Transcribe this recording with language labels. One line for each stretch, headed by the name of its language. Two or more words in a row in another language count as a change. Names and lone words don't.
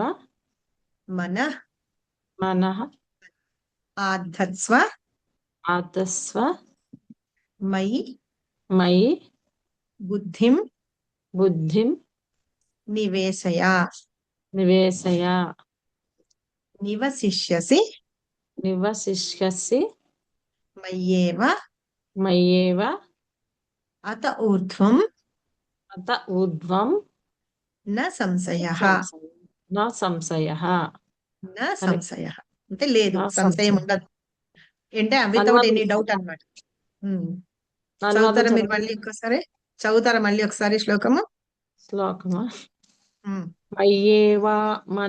Sanskrit: మన మనః ఆధత్స్వ ఆదస్వ మయి మయి బుద్ధిం బుద్ధిం నివేశయ నివేశయ నివసిష్యసి నివసిష్యసి మయ్యేవ మయ్యేవ అత ఊర్ధ్వం అత ఊర్ధ్వం న సంశయః. నా సంశయః. న సంశయః
Telugu: అంటే లేదు,
Sanskrit: నా
Telugu: సంశయం సంశయం. ఉండదు. అంటే వితౌట్ అనువాదం
English: any doubt
Telugu: అన్నమాట. అనువాదం చదువుతారా మీరు చదవండి. మళ్ళీ ఇంకోసారి? చదువుతారా మళ్ళీ ఒకసారి శ్లోకము? శ్లోకమా? ఉమ్.
Sanskrit: మయ్యేవ మన